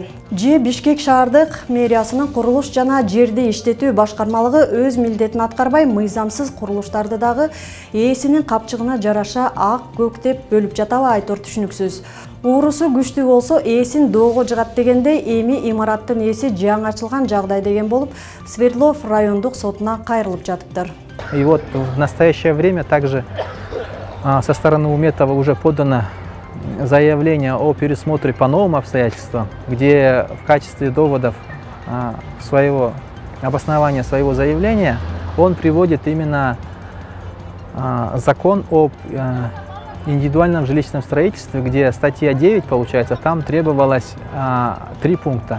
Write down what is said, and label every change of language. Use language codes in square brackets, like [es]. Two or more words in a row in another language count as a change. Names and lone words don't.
[ky] Же Бишкек шаардык мэриясынын курулуш жана жерди иштетүү башкармалыгы өз милдетин аткарбай, мыйзамсыз курулуштарды дагы ээсинин капчыгына жараша ак көк деп бөлүп жатабы айтор түшүнүксүз. Уурусу күчтүү болсо ээсин доого жыгат дегендей, эми имараттын ээси жаңы ачылган жагдай деген болуп, Свердлов райондук сотуна кайрылып жатыптыр. [ru] И вот в настоящее время также со стороны Уметова уже подано заявление о пересмотре по новым обстоятельствам, где в качестве доводов обоснования своего заявления он приводит именно закон об индивидуальном жилищном строительстве, где статья 9, получается, там требовалось 3 пункта.